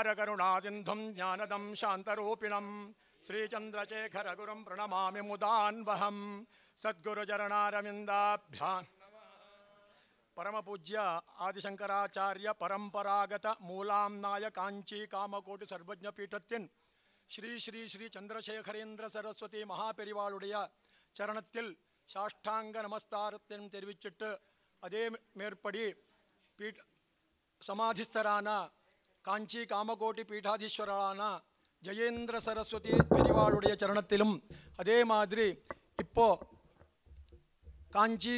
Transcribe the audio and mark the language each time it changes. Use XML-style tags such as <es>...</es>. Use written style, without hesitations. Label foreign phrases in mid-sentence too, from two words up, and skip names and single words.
<sa>करुणासिन्धुं ज्ञानदं शान्तरूपिणं श्रीचन्द्रशेखर गुरुं प्रणमामि मुदान्वहं सद्गुरुचरणारविन्दाभ्यां परमपूज्य आदिशंकराचार्य परंपरागत मूलाम्नाय कांची कामकोटि सर्वज्ञपीठत्तिन श्री श्री श्री चंद्रशेखरेंद्र सरस्वती महापेरिवाளுடைய</sa> <ta>சரணத்தில் சாஷ்டாங்க நமஸ்காரத்தையும் தெரிவிச்சிட்டு அதே மேற்படி சமாதிஸ்தரான காஞ்சி காமகோட்டி பீடாதீஸ்வரரான ஜெயேந்திர சரஸ்வதி பெரிவாளுடைய சரணத்திலும் அதே மாதிரி இப்போ காஞ்சி</ta>